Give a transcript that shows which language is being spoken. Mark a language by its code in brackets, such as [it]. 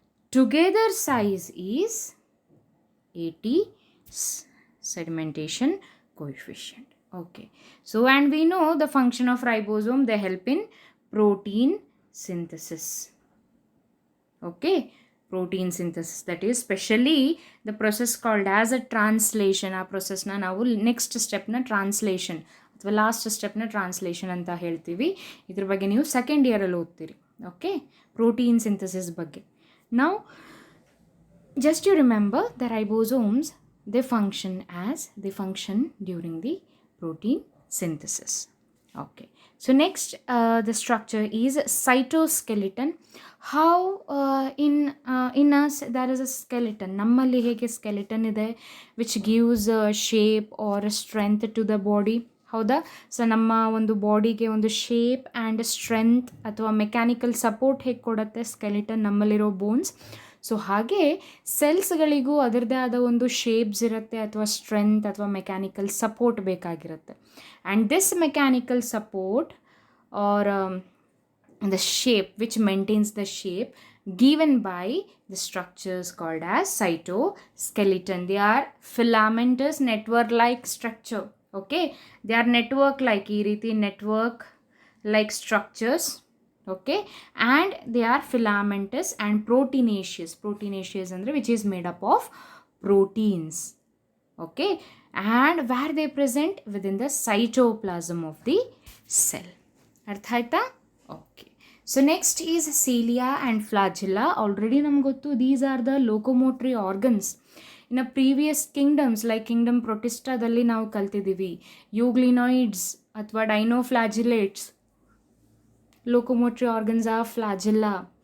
[en] Together size is 80 sedimentation coefficient. Okay, so and we know the function of ribosome, they help in protein synthesis. Okay, protein synthesis, that is specially the process called as a translation. [kn] ಆ ಪ್ರೊಸೆಸ್ನ ನಾವು next ಸ್ಟೆಪ್ನ translation ಅಥವಾ last ಸ್ಟೆಪ್ನ translation ಅಂತ ಹೇಳ್ತೀವಿ. ಇದ್ರ ಬಗ್ಗೆ ನೀವು second ಇಯರಲ್ಲಿ ಓದ್ತೀರಿ. Okay, protein synthesis ಬಗ್ಗೆ. [en] ನಾವು just you remember the ribosomes, they function during the protein synthesis. Okay, so next the structure is cytoskeleton. How in us there is a skeleton, [kn] nammalli hege skeleton ide [en] which gives shape or strength to the body. [kn] ಹೌದಾ? So ನಮ್ಮ ಒಂದು ಬಾಡಿಗೆ ಒಂದು shape and strength ಅಥವಾ mechanical support ಹೇಗೆ ಕೊಡುತ್ತೆ skeleton, ನಮ್ಮಲ್ಲಿರೋ bones. So ಹಾಗೆ ಸೆಲ್ಸ್ಗಳಿಗೂ ಅದರದ್ದೇ ಆದ ಒಂದು ಶೇಪ್ಸ್ ಇರುತ್ತೆ ಅಥವಾ ಸ್ಟ್ರೆಂತ್ ಅಥವಾ ಮೆಕ್ಯಾನಿಕಲ್ ಸಪೋರ್ಟ್ ಬೇಕಾಗಿರುತ್ತೆ. [en] And this mechanical support are the shape which maintains the shape given by the structures called as cytoskeleton. They are filamentous network like structure. Okay, they are network like [kn] ee reeti [en] network like structures. Okay, and they are filamentous and proteinaceous andre which is made up of proteins. Okay, and where they present within the cytoplasm of the cell. [kn] ಅರ್ಥ ಆಯ್ತಾ? [en] Okay, so next is cilia and flagella. [kn] Already ನಮ್ಗೆ ಗೊತ್ತು, [en] These are the locomotory organs. [kn] ಇನ್ನು previous kingdoms like Kingdom ಪ್ರೊಟಿಸ್ಟಾದಲ್ಲಿ ನಾವು ಕಲ್ತಿದ್ದೀವಿ ಯೂಗ್ಲಿನಾಯ್ಡ್ಸ್ ಅಥವಾ ಡೈನೋಫ್ಲಾಜಿಲೇಟ್ಸ್. [en] Locomotory organs of flagella.